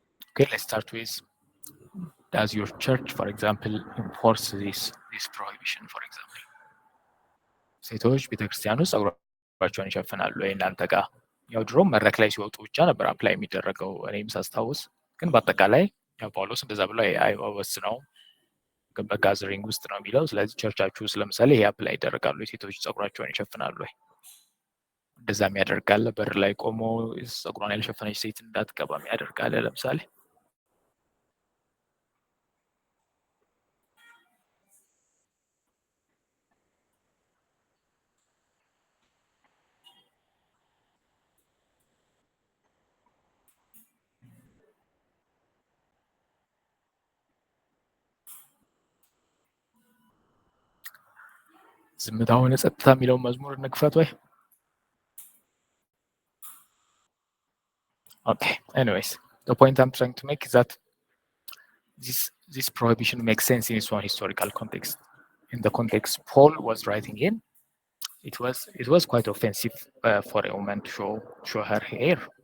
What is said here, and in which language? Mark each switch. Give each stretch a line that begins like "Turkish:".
English: Okay, let's start with, does your church, for example, enforce this prohibition? For example,
Amharic: ሴቶች ቤተክርስቲያን ውስጥ ጸጉራቸውን ይሸፍናሉ ወይ እናንተ ጋር? ያው ድሮም መድረክ ላይ ሲወጡ ብቻ ነበር አፕላይ የሚደረገው እኔም ሳስታውስ፣ ግን በአጠቃላይ ያው ጳውሎስ እንደዛ ብሎ አይወስነውም፣ ግን በጋዘሪንግ ውስጥ ነው የሚለው። ስለዚህ ቸርቻችሁ ውስጥ ለምሳሌ ይሄ አፕላይ ይደረጋሉ፣ ሴቶች ጸጉራቸውን ይሸፍናሉ ወይ? እንደዛም ያደርጋል። በር ላይ ቆሞ ጸጉሯን ያልሸፈነች ሴት እንዳትገባም ያደርጋል ለምሳሌ። ዝምታ ሆነ ጸጥታ የሚለውን መዝሙር እንክፈት ወይ?
English: Okay, anyways, the point I'm trying to make is that this prohibition makes sense in its own historical context. In the context Paul was writing in, it was quite offensive for a woman to show her hair.